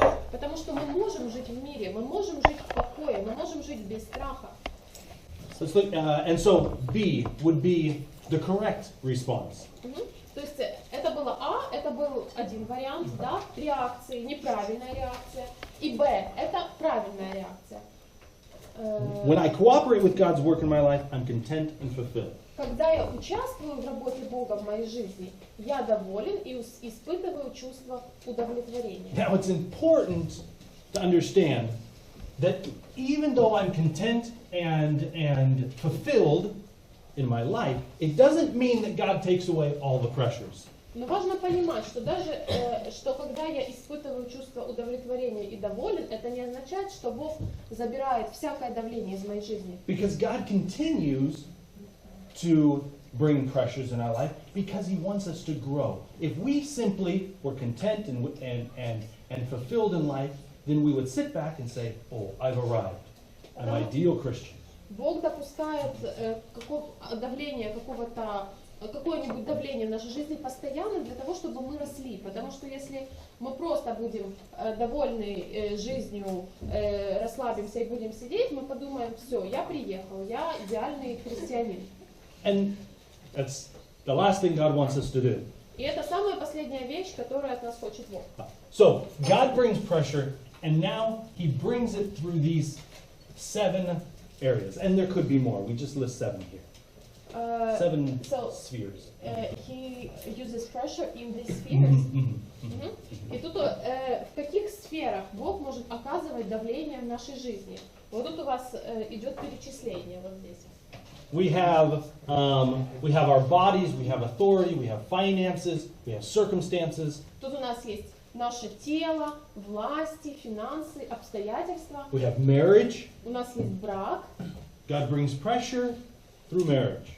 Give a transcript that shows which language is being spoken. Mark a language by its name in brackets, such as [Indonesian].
[Russian] Потому что мы можем жить в мире, мы можем жить в покое, мы можем жить без страха. [English] Let's look, and so B would be the correct response. [Russian] То есть это было А, это был один вариант, да, реакции, неправильная реакция. И Б, это правильная реакция. [English] When I cooperate with God's work in my life, I'm content and fulfilled. [Russian] когда я участвую в работе Бога в моей жизни, я доволен и испытываю чувство удовлетворения. [English] Now it's important to understand that even though I'm content and fulfilled in my life, it doesn't mean that God takes away all the pressures. [Russian] Но важно понимать, что даже что когда я испытываю чувство удовлетворения и доволен, это не означает, что Бог забирает всякое давление из моей жизни. [English] Because God continues to bring pressures in our life because He wants us to grow. If we simply were content and fulfilled in life, then we would sit back and say, "Oh, I've arrived. I'm an ideal Christian." [Russian] Бог допускает какое-нибудь давление в нашей жизни постоянно для того, чтобы мы росли. Потому что если мы просто будем довольны жизнью, расслабимся и будем сидеть, мы подумаем: все, я приехал, я идеальный христианин. [English] And that's the last thing God wants us to do. [Russian] И это самая последняя вещь, которую от нас хочет Бог. [English] So, God brings pressure, and now He brings it through these 7 areas. And there could be more. We just list 7 here. 7 spheres. He uses pressure in these spheres. [Russian] И тут в каких сферах Бог может оказывать давление в нашей жизни? Вот тут у вас идет перечисление вот здесь. [English] We have our bodies, we have authority, we have finances, we have circumstances. [Russian] Тут у нас есть наше тело, власти, финансы, обстоятельства. [English] We have marriage. [Russian] У нас есть брак. [English] God brings pressure through marriage.